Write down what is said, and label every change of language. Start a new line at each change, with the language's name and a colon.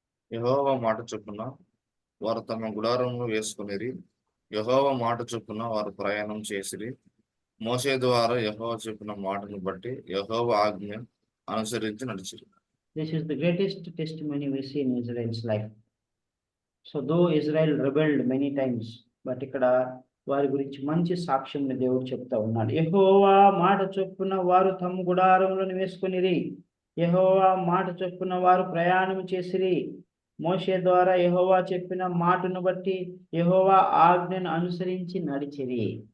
Telugu: యెహోవా మాట చొప్పున వారు తమ గుడారములు వేసుకునేది, యెహోవా మాట చొప్పున వారు ప్రయాణం చేసిరి. మోషే ద్వారా యెహోవా చెప్పిన మాటను బట్టి యెహోవా ఆజ్ఞ అనుసరించి నడిచిరి.
English: This is the greatest testimony we see in Israel's life. So though Israel rebelled many times, but
Telugu: ఇక్కడ వారి గురించి మంచి సాక్ష్యం దేవుడు చెప్తా ఉన్నాడు. యెహోవా మాట చొప్పున వారు తమ గుడారములను వేసుకునిరి, యెహోవా మాట చొప్పున వారు ప్రయాణం చేసిరి. మోషే ద్వారా యెహోవా చెప్పిన మాటను బట్టి యెహోవా ఆజ్ఞను అనుసరించి నడిచిరి.